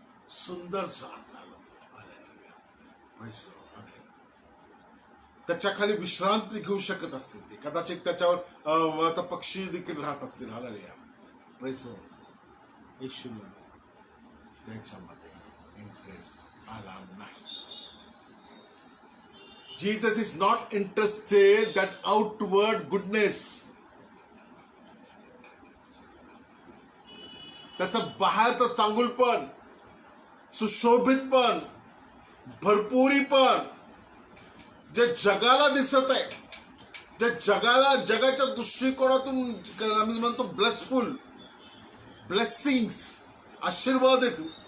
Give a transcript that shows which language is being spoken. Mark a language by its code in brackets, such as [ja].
[mr] सुंदर झाड झालं. हालेलुया. [en] Praise the lord. [mr] त्याच्या खाली विश्रांती घेऊ शकत असतील ते. कदाचित त्याच्यावर आता पक्षी देखील राहत असतील. हालेलुया. [en] Praise the lord. [mr] येशूला त्याच्यामध्ये इंटरेस्ट आला नाही. [en] Jesus is not interested that outward goodness. [mr] त्याचं बाहेरचं चांगुलपण, सुशोभितपण, भरपुरीपण जे जगाला दिसत आहे, जे जगाच्या दृष्टिकोनातून आम्ही म्हणतो ब्लेसफुल, ब्लेसिंग्स, आशीर्वाद येतो.